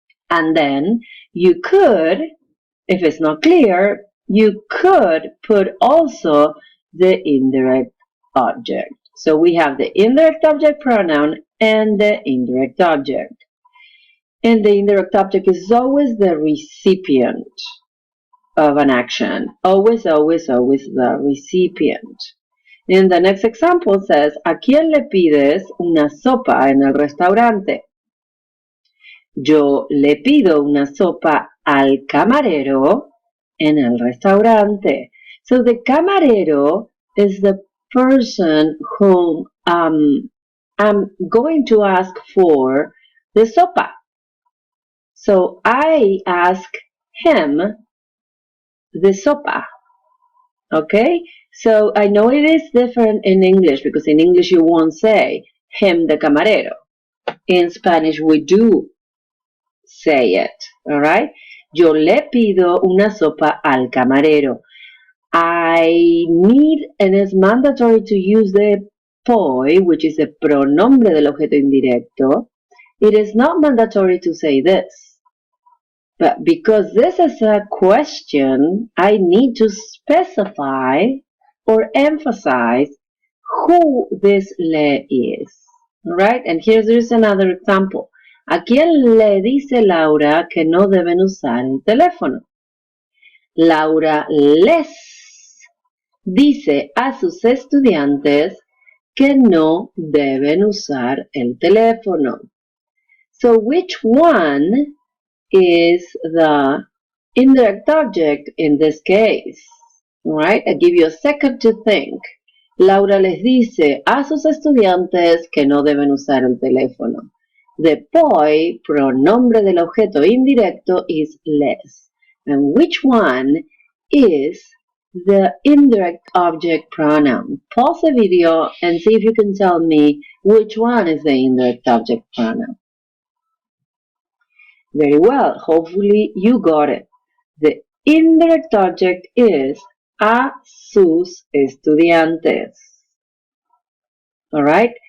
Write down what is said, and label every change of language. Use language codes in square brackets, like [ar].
[en] And then you could, if it's not clear, you could put also the indirect object. So we have the indirect object pronoun and the indirect object. And the indirect object is always the recipient of an action. Always, always, always the recipient. [es] And the next example says, ¿a quién le pides una sopa en el restaurante? Yo le pido una sopa al camarero en el restaurante. [en] So the camarero is the person whom I'm going to ask for the sopa. So I ask him the sopa. Okay? So I know it is different in English because in English you won't say him the camarero. In Spanish we do say it. Alright? [es] Yo le pido una sopa al camarero. [en] I need, and it's mandatory to use the poi, which is the [es] pronombre del objeto indirecto. [en] It is not mandatory to say this. But because this is a question, I need to specify or emphasize who this le is. Right? And here's another example. [es] ¿A quién le dice Laura que no deben usar el teléfono? Laura les dice a sus estudiantes que no deben usar el teléfono. [en] So which one is the indirect object in this case? Right? I give you a second to think. [es] Laura les dice a sus estudiantes que no deben usar el teléfono. [en] The poi, [es] pronombre del objeto indirecto, [en] is les. And which one is the indirect object pronoun? Pause the video and see if you can tell me which one is the indirect object pronoun. Very well. Hopefully you got it. The indirect object is [es] a sus estudiantes. [en] Alright?